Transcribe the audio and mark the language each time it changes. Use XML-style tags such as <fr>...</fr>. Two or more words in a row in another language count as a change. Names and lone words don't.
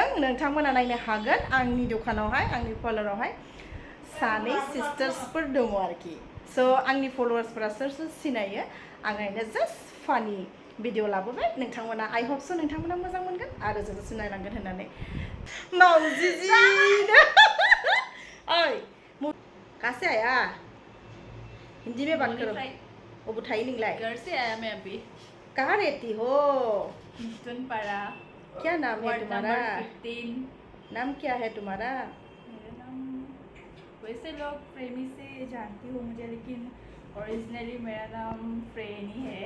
<brx>नोंथांमोना नायनो हागोन आंनि दखानावहाय आंनि पार्लारावहाय सानै सिस्टार्सफोर दङ आरोखि स' आंनि फलोवार्सफोरा सोर सोर सिनायो आं ओरैनो जास्ट फानि भिडिअ लाबोबाय नोंथांमोना</brx> <en>I hope so'</en> <brx>नोंथांमोना मोजां मोनगोन आरो जोबोद सिनायलांगोन होननानै मावजिजिनो ओइ</brx> <hi>कैसे आया हिंदी में बात करो वो बुठाई निकला घर से आया मैं अभी कहाँ रहती हो मुस्तनपाड़ा क्या नाम है तुम्हारा 15 नाम क्या है तुम्हारा मेरा नाम वैसे लोग प्रेमी से जानती हो मुझे लेकिन ओरिजिनली मेरा नाम फ्रेनी है</hi>